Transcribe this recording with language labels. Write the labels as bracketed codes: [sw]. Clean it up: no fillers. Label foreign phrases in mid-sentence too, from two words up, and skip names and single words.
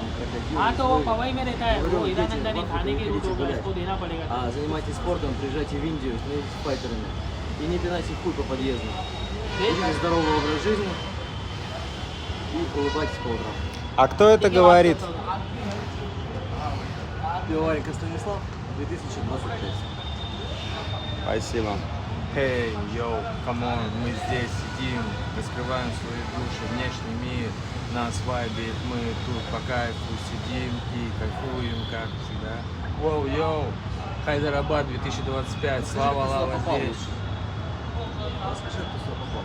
[hi] हाँ तो वो पवई में रहता है वो हीरानंदा ने खाने के रूट होगा उसको देना पड़ेगा [ru] Занимайтесь спортом, приезжайте в Индию, становитесь файтерами. И не пинайте хуй по подъезду. Ведите здоровый образ жизни и улыбайтесь по утрам. А кто это говорит? Пивоваренко Станислав, 2025. Спасибо. [en] Hey, yo, come on, [ru] мы здесь сидим, раскрываем свои души, внешний мир, нас вайбит, мы тут по кайфу сидим и кайфуем, как всегда. Воу, йоу, Хайдарабад 2025, слава, лава, здесь. Расскажи, кто сюда попал.